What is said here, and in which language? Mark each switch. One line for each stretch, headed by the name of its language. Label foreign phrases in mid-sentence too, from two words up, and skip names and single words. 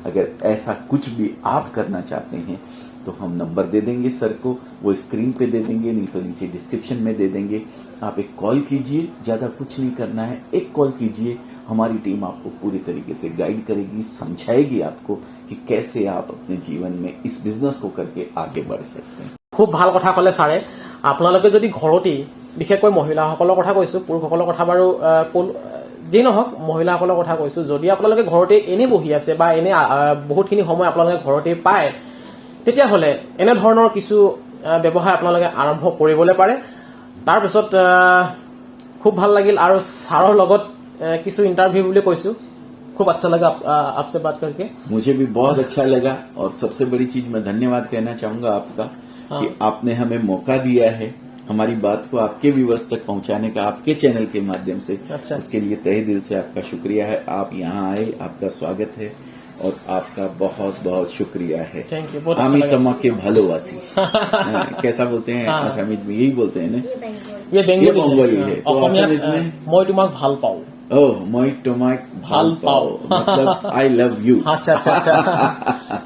Hindi: अगर ऐसा कुछ भी आप करना चाहते हैं तो हम नंबर दे देंगे सर को, वो स्क्रीन पे दे देंगे, नहीं तो नीचे डिस्क्रिप्शन में दे देंगे। आप एक कॉल कीजिए, ज्यादा कुछ नहीं करना है, एक कॉल कीजिए, हमारी टीम आपको पूरी तरीके से गाइड करेगी, समझाएगी आपको कि कैसे आप अपने जीवन में इस बिजनेस को करके आगे बढ़ सकते हैं।
Assamese: খুব ভাল কথা ক'লে ছাৰে। আপোনালোকে যদি ঘৰতেই, বিশেষকৈ মহিলাসকলৰ কথা কৈছোঁ, পুৰুষসকলৰ কথা বাৰু যেই নহওক মহিলাসকলৰ কথা কৈছোঁ, যদি আপোনালোকে ঘৰতে এনেই বহি আছে বা এনে বহুতখিনি সময় আপোনালোকে ঘৰতে পায়, তেতিয়াহ'লে এনেধৰণৰ কিছু ব্যৱসায় আপোনালোকে আৰম্ভ কৰিবলৈ পাৰে। তাৰপিছত খুব ভাল লাগিল আৰু ছাৰৰ লগত কিছু ইণ্টাৰভিউ বুলি কৈছোঁ।
Hindi: खूब अच्छा लगा आपसे बात करके। मुझे भी बहुत अच्छा लगा और सबसे बड़ी चीज मैं धन्यवाद कहना चाहूंगा आपका कि आपने हमें मौका दिया है हमारी बात को आपके व्यूअर्स तक पहुंचाने का, आपके चैनल के माध्यम से। अच्छा। उसके लिए तहे दिल से आपका शुक्रिया है। आप यहाँ आए, आपका स्वागत है और आपका बहुत बहुत शुक्रिया है।
English: thank you,
Hindi: बहुत आमी अच्छा लगा।
Bangla: তোমা কে ভালোবাসি
Hindi: कैसा बोलते हैं आसामी में, यही बोलते हैं ना, ये बंगाली है। तो आसामीज में
Assamese: মই তোমাক ভাল পাওঁ।
Hindi: ओह, मैं तुम्हें
Assamese: ভাল পাওঁ।
Hindi: मतलब
English: I love you.
Hindi: अच्छा अच्छा अच्छा